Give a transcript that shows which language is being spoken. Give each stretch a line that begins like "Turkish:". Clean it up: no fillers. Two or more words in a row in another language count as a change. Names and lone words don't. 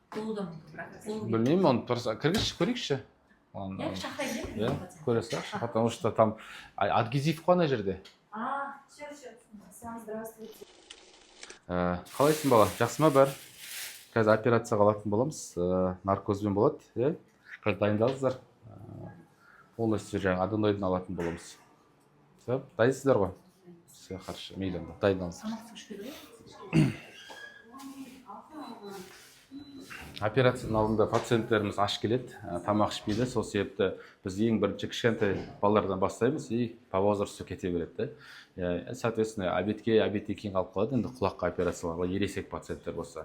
Kazakh: Білмеймін, оны кіргізші көрейікші. Иә, көре салшы,
Russian: потому что там адгезив
Kazakh: қой ана жерде. Қалайсың бала, жақсы ма бәрі? Қазір операцияға алатын боламыз, наркозбен болады, иә? Қазір дайындалыңыздар. Полностью жаңағы аденойдын алатын боламыз. Все, дайынсыздар ғой?
Russian: Все, хорошо,
Kazakh: мейлі, дайындалыңыздар. Операцияның алдында пациенттеріміз аш келеді, тамақ ішпейді, сол себепті біз ең бірінші кішкентай балалардан бастаймыз
Russian: и по возрасту
Kazakh: кете береді. Соответственно, обедке кейін қалып қалады, енді құлаққа операцияларға ересек пациенттер болса.